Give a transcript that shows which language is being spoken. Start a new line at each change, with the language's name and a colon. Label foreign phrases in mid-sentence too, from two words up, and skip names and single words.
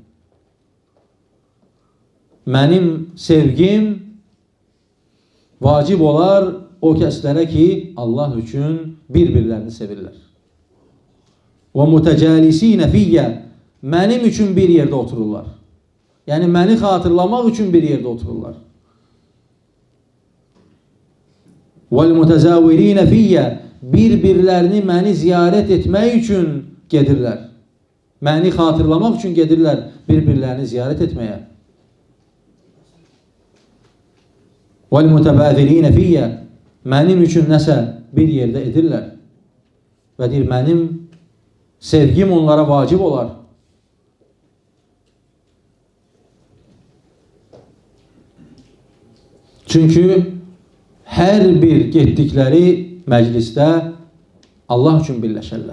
Azerbaijani: Mənim sevgim vacib olar o kəslərə ki, Allah üçün bir-birlərini sevirlər.
Arabic: والمتجالسين فيّ.
Azerbaijani: Mənim üçün bir yerdə otururlar. Yəni, məni xatırlamaq üçün bir yerdə otururlar.
Arabic: وَالْمُتَزَاوِرِينَ فِيَّ.
Azerbaijani: Bir-birlərini məni ziyarət etmək üçün gedirlər. Məni xatırlamaq üçün gedirlər bir-birlərini ziyarət etməyə.
Arabic: وَالْمُتَبَاذِرِينَ فِيَّ.
Azerbaijani: Mənim üçün nəsə bir yerdə edirlər. Və deyir, mənim sevgim onlara vacib olar. Çünki hər bir getdikləri məclisdə Allah üçün birləşərlər.